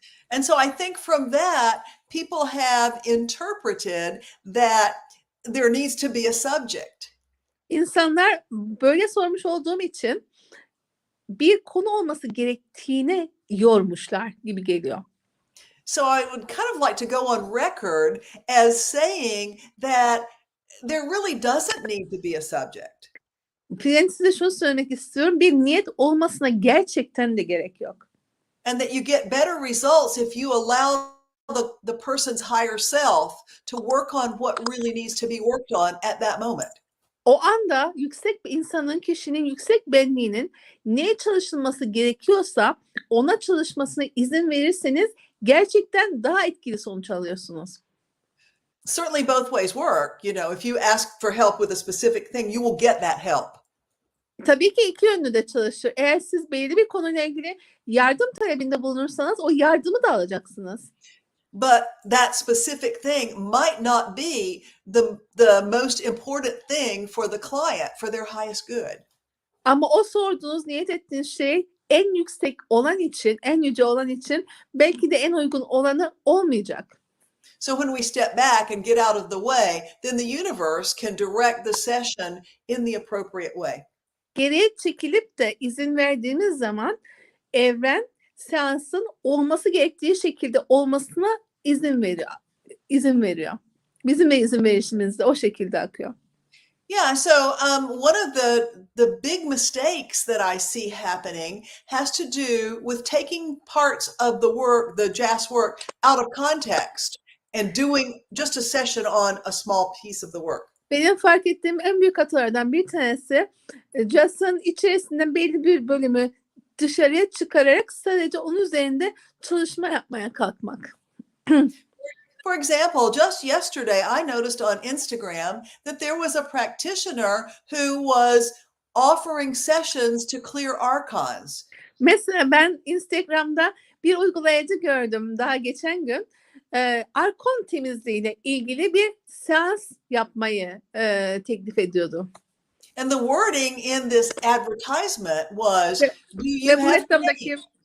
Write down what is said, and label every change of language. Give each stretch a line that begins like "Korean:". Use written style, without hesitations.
English: And so I think from that, people have interpreted that there needs to be a subject.
Turkish: İnsanlar böyle sormuş olduğum için bir konu olması gerektiğini yormuşlar gibi geliyor.
English: So I would kind of like to go on record as saying that there really doesn't need to be a subject.
Turkish: Ben size şunu söylemek istiyorum. Bir niyet olmasına gerçekten de gerek yok.
English: And that you get better results if you allow the person's higher self to work on what really needs to be worked on at that moment.
Turkish: O anda yüksek bir insanın, kişinin yüksek benliğinin neye çalışılması gerekiyorsa ona çalışmasına izin verirseniz gerçekten daha etkili sonuç alıyorsunuz.
English: Certainly both ways work. You know, if you ask for help with a specific thing, you will get that help.
Turkish: Tabii ki iki yönlü de çalışır. Eğer siz belirli bir konuyla ilgili yardım talebinde bulunursanız o yardımı da alacaksınız.
English: But that specific thing might not be the most important thing for the client, for their highest good.
Turkish: Ama o sorduğunuz, niyet ettiğiniz şey en yüksek olan için, en yüce olan için belki de en uygun olanı olmayacak.
English: So when we step back and get out of the way, then the universe can direct the session in the appropriate way.
Turkish: Geriye çekilip de izin verdiğimiz zaman evren seansın olması gerektiği şekilde olmasına izin veriyor. Bizim de izin verişimiz de o şekilde akıyor.
English: Yeah, so one of the big mistakes that I see happening has to do with taking parts of the work, the jazz work, out of context and doing just a session on a small piece of the work.
Turkish: Benim fark ettiğim en büyük hatalardan bir tanesi, jazzın içerisinden belli bir bölümü dışarıya çıkararak sadece onun üzerinde çalışma yapmaya kalkmak.
English: For example, just yesterday, I noticed on Instagram that there was a practitioner who was offering sessions to clear archons.
Turkish: Mesela ben Instagram'da bir uygulayıcı gördüm daha geçen gün. Arkon temizliğiyle ilgili bir seans yapmayı teklif ediyordu.
English: And the wording in this advertisement was, do you have pain?